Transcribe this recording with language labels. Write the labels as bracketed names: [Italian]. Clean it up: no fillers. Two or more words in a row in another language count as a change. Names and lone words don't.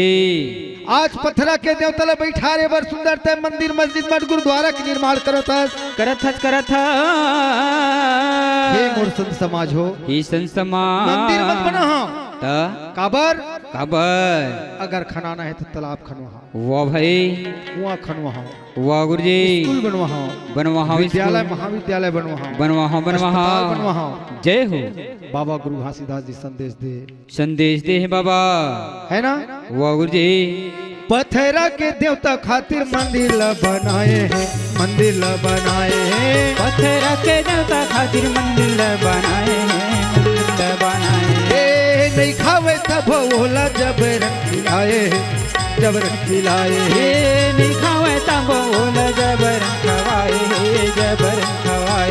[Chhattisgarhi] आज पत्थरा के देवता ला बैठा रे बर सुंदर ते मंदिर मस्जिद मठ गुरुद्वारा के निर्माण करत हस। करत हे मोर संत समाज हो ही संसमा मंदिर मत बना हो काबर काबर अगर खनाना है तो तालाब खनवा, वाह भाई कुआं खनवा, वाह गुरुजी स्कूल बनवा, बनवा विद्यालय महाविद्यालय बनवा, अस्पताल बनवा। जय हो बाबा गुरु घासीदास जी संदेश दे है बाबा है ना। वाह गुरुजी पत्थरा के देवता खातिर मंदिर ला बनाए हैं, मंदिर ला बनाए हैं। पत्थर के देवता खातिर मंदिर बनाए हैं मंदिर बनाए। ए नहीं खावे तब बोला जबरन खिलाए, जबरन खिलाए। नहीं खावे तब बोला जबरन खवाए जबरन खवाए।